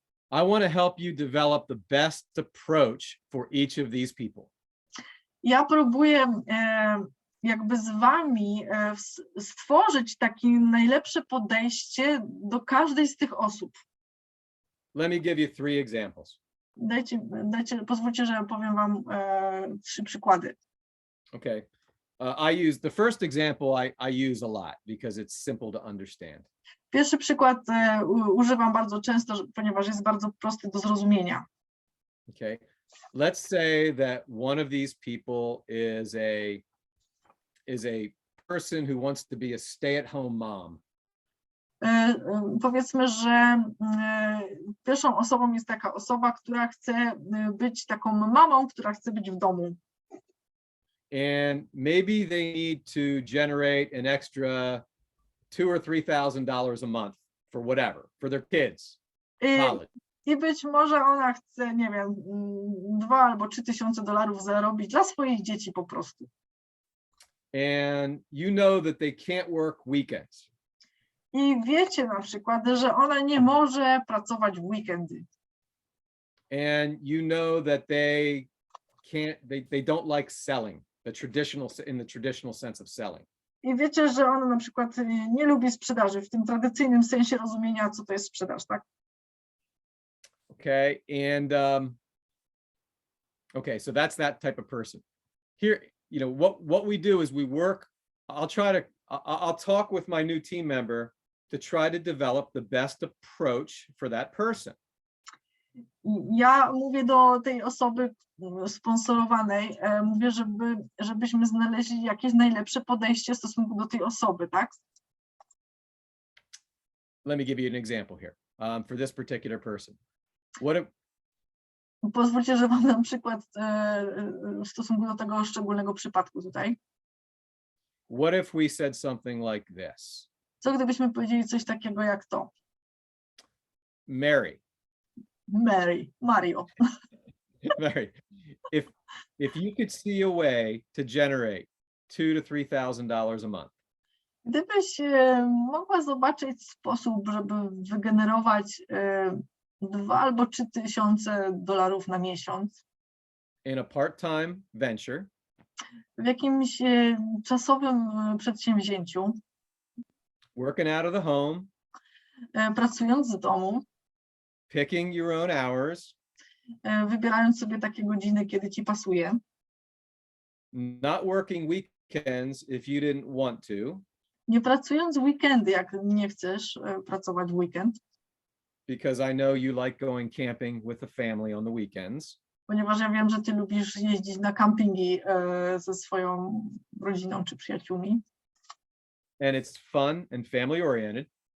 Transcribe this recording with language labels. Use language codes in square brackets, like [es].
[en] I want to help you develop the best approach for each of these people. [pl] Ja próbuję jakby z wami stworzyć takie najlepsze podejście do każdej z tych osób. [en] Let me give you 3 examples. [pl] Pozwólcie, że powiem wam 3 przykłady. [en] Okay. The first example I use a lot because it's simple to understand. [pl] Pierwszy przykład używam bardzo często, ponieważ jest bardzo prosty do zrozumienia. [en] Okay. Let's say that one of these people is a person who wants to be a stay-at-home mom. [pl] Powiedzmy, że pierwszą osobą jest taka osoba, która chce być taką mamą, która chce być w domu. [en] And maybe they need to generate an extra $2,000 or $3,000 a month for whatever, for their kids. College. [pl] I być może ona chce, nie wiem, $2,000 albo $3,000 zarobić dla swoich dzieci po prostu. [en] And you know that they can't work weekends. [pl] I wiecie na przykład, że ona nie może pracować w weekendy. [en] And you know that they can't, they don't like selling in the traditional sense of selling. [pl] I wiecie, że ona na przykład nie lubi sprzedaży w tym tradycyjnym sensie rozumienia, co to jest sprzedaż, tak? [en] Okay, and okay, so that's that type of person. Here, you know, what we do is we work. I'll talk with my new team member to try to develop the best approach for that person. [pl] Ja mówię do tej osoby sponsorowanej, mówię, żebyśmy znaleźli jakieś najlepsze podejście w stosunku do tej osoby, tak? [en] Let me give you an example here for this particular person. [pl] Pozwólcie, że wam dam przykład w stosunku do tego szczególnego przypadku tutaj. [en] What if we said something like this? [pl] Co gdybyśmy powiedzieli coś takiego jak to? [en] Mario. Mario. Mary, if you could see a way to generate $2,000 to $3,000 a month. [pl] Gdybyś mogła zobaczyć sposób, żeby wygenerować $2,000 albo $3,000 na miesiąc. [en] In a part-time venture. [pl] W jakimś czasowym przedsięwzięciu. [en] Working out of the home. [pl] Pracując z domu. [en] Picking your own hours. [pl] Wybierając sobie takie godziny, kiedy ci pasuje. [en] Not working weekends if you didn't want to. [pl] Nie pracując w weekendy, jak nie chcesz pracować w weekend. [en] Because I know you like going camping with the family on the weekends. [pl] Ponieważ ja wiem, że ty lubisz jeździć na kampingi ze swoją rodziną czy przyjaciółmi. [en] And it's fun and family oriented.